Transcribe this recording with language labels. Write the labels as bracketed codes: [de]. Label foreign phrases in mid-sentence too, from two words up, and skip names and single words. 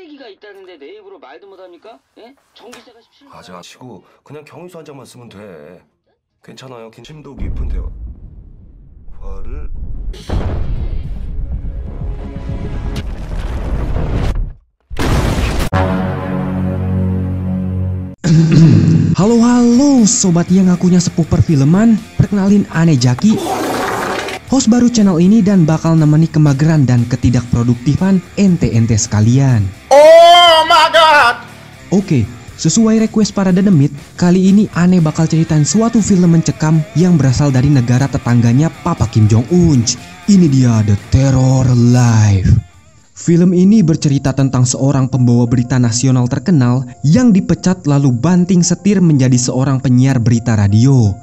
[ko] TV가 있다는데 내 입으로 말도 못합니까? 예? 전기세가 17만 원. 하지 마시고 그냥 경유수 한 장만 쓰면 돼. 괜찮아요. 심도 깊은 대화를. [id] Halo sobat yang ngakunya sepuh perfilman, perkenalin Ane Jaki, host baru channel ini dan bakal nemeni kemageran dan ketidakproduktifan ente-ente sekalian. [en] Oh my god. [id] Oke, sesuai request para dedemit, kali ini Ane bakal ceritain suatu film mencekam yang berasal dari negara tetangganya Papa Kim Jong-un. Ini dia The Terror Life. Film ini bercerita tentang seorang pembawa berita nasional terkenal yang dipecat lalu banting setir menjadi seorang penyiar berita radio.